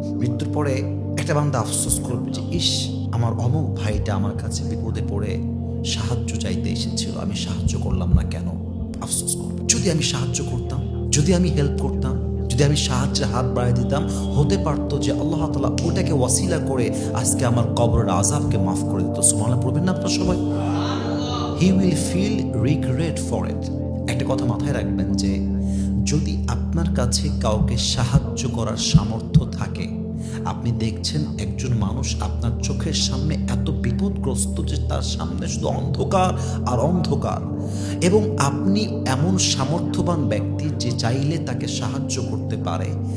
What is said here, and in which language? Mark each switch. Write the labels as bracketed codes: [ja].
[bn] মৃত্যুর পরে একটা বান্দা আফসোস করবে যে ইস, আমার অমুক ভাইটা আমার কাছে বিপদে পড়ে সাহায্য চাইতে এসেছিল, আমি সাহায্য করলাম না কেন। আফসোস করবে, যদি আমি সাহায্য করতাম, যদি আমি হেল্প করতাম, যদি আমি সাহায্যের হাত বাড়িয়ে দিতাম, হতে পারতো যে আল্লাহ তাআলা ওটাকে ওয়াসিলা করে আজকে আমার কবরের আযাবকে মাফ করে দিত। সুবহানাল্লাহ পড়বেন না আপনারা সবাই? [en] He will feel regret for it। [bn] একটা কথা মাথায় রাখবেন যে যদি আপনার কাছে কাউকে সাহায্য করার সামর্থ্য থাকে, আপনি দেখছেন একজন মানুষ আপনার চোখের সামনে এত বিপদগ্রস্ত যে তার সামনে শুধু অন্ধকার আর অন্ধকার, এবং আপনি এমন সামর্থ্যবান ব্যক্তি যে চাইলে তাকে সাহায্য করতে পারে,